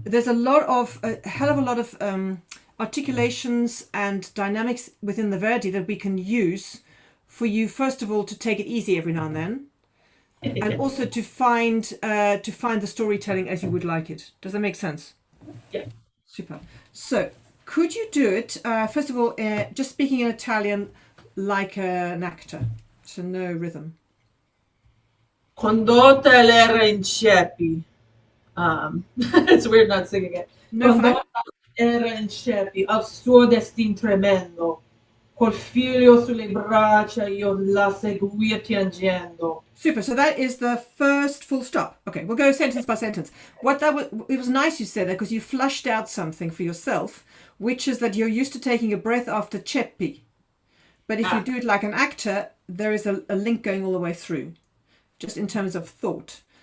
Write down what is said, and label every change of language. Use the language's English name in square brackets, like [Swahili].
[English] There's a hell of a lot of articulations and dynamics within the Verdi that we can use for you, first of all, to take it easy every now and then, and also to find the storytelling as you would like it. Does that make sense? Yeah. Super. So, could you do it, first of all, just speaking in Italian like an actor, so no rhythm. [Italian] Condotta, ell'era in ceppi. [English] It's weird not singing it. No, [Italian] Condotta, ell'era in ceppi, al suo destin tremendo. Col figlio sulle braccia, io la seguia piangendo. [English] Super. So that is the first full stop. Okay, we'll go sentence by sentence. It was nice you said that, because you flushed out something for yourself, which is that you're used to taking a breath after ceppi. But if you do it like an actor, there is a link going all the way through, just in terms of thought.